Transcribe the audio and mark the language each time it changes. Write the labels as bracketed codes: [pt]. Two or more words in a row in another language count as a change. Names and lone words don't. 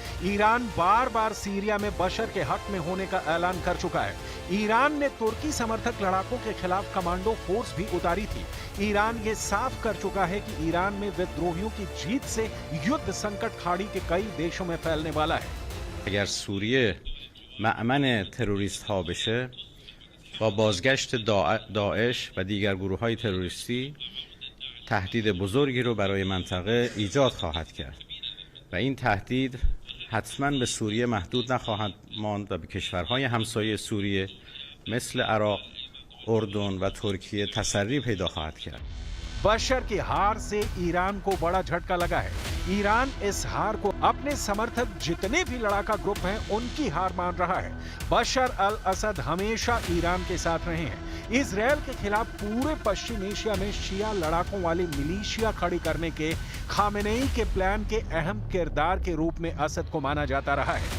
[hi] ईरान बार बार सीरिया में बशर के हक में होने का ऐलान कर चुका है। ईरान ने तुर्की समर्थक लड़ाकों के खिलाफ [en] commando force [hi] भी उतारी थी। ईरान ये साफ कर चुका है कि ईरान में विद्रोहियों की जीत से युद्ध संकट खाड़ी के कई देशों में फैलने वाला है। [fa] اگر سوریه مأمن تروریست ها بشه با بازگشت داعش و دیگر گروه های تروریستی تهدید بزرگی رو برای منطقه ایجاد خواهد کرد و این تهدید حتما به سوریه محدود نخواهد ماند و به کشورهای همسایه سوریه مثل عراق، اردن و ترکیه تسری پیدا خواهد کرد. [hi] बशर की हार से ईरान को बड़ा झटका लगा है। ईरान इस हार को अपने समर्थक जितने भी लड़ाका ग्रुप हैं उनकी हार मान रहा है। बशर अल असद हमेशा ईरान के साथ रहे हैं। इजराइल के खिलाफ पूरे पश्चिम एशिया में शिया लड़ाकों वाली मिलीशिया खड़ी करने के खामेनेई के प्लान के अहम किरदार के रूप में असद को माना जाता रहा है।